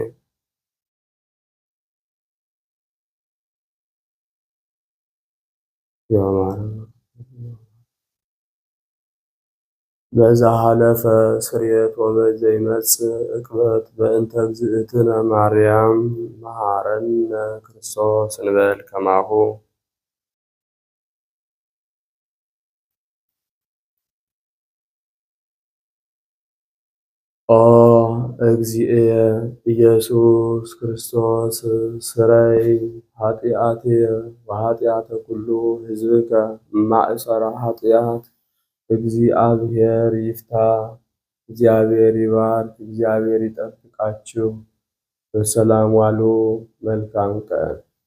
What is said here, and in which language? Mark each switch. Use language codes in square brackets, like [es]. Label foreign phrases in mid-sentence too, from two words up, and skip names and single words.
[gez] በዛሃለፈ ስርየት ወበዘይመጽእ ዕቅበት በእንተ እግዝእትነ ማርያም መሐረነ ክርስቶስ እንበል ከማሁ። ኦ እግዚእየ ኢየሱስ ክርስቶስ ስረይ ኃጢአትየ ወኃጢአተ ኩሉ ሕዝብከ [am] ማእሰረ ኃጢአት እግዚአብሔር ይፍታ። እግዚአብሔር ይባርክ። እግዚአብሔር ይጠብቃችሁ። በሰላም ዋሉ። መልካም ቀን።